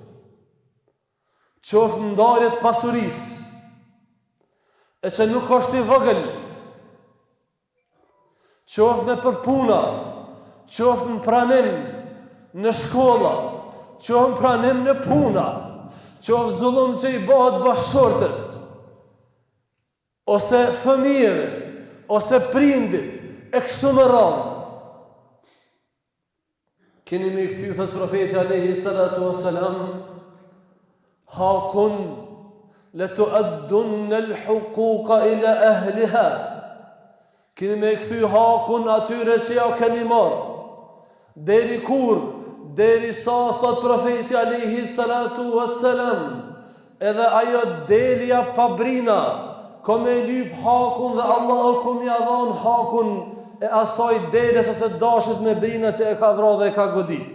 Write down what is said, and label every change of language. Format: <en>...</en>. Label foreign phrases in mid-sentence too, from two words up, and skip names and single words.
<sq>Qoftë ndarjet pasurisë, e që nuk është i vogël, qoftë në përpuna, qoftë në pranim në shkolla, qoftë në pranim në puna, qoftë zullum që i bëhet bashkëshortës, ose fëmijëve, ose prindit, e kështu me radhë. Keni me i kthy, thot profeti</sq> <ar>عليه الصلاة والسلام,</ar> <sq>hakun</sq> <ar>لتؤدن الحقوق إلى أهلها.</ar> <sq>Keni me i kthy hakun atyre që ja keni marrë. Deri kur? Deri sa, thot profeti</sq> <ar>عليه الصلاة والسلام,</ar> <sq>edhe ajo delja pabrina, ko me lyp hakun dhe Allahu ko mi adhan hakun e asaj deles ose dashit me brina që e ka vra dhe e ka godit.</sq>